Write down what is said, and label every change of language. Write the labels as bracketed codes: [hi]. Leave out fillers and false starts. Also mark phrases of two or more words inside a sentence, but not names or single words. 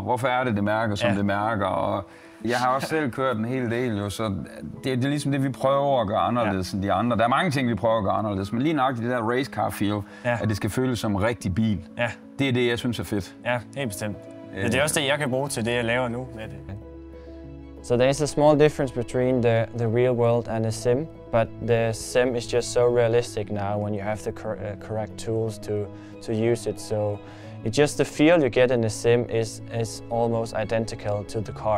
[da] Hvorfor er det mærker, som det mærker? Og jeg har også selv kørt en hel del, jo, så det er ligesom det, vi prøver at gøre anderledes end de andre. Der er mange ting, vi prøver at gøre anderledes, men lige nok det der [en] racecar feel, [da] at det skal føles som en rigtig bil. Ja. Det er det, jeg synes er fedt. Ja, helt bestemt. Det er også det, jeg kan bruge til det, jeg laver nu med det. [en] So there's a small difference between the real world and the sim, but the sim is just so realistic now when you have the correct tools to use it. So it's just the feel you get in the sim is almost identical to the car.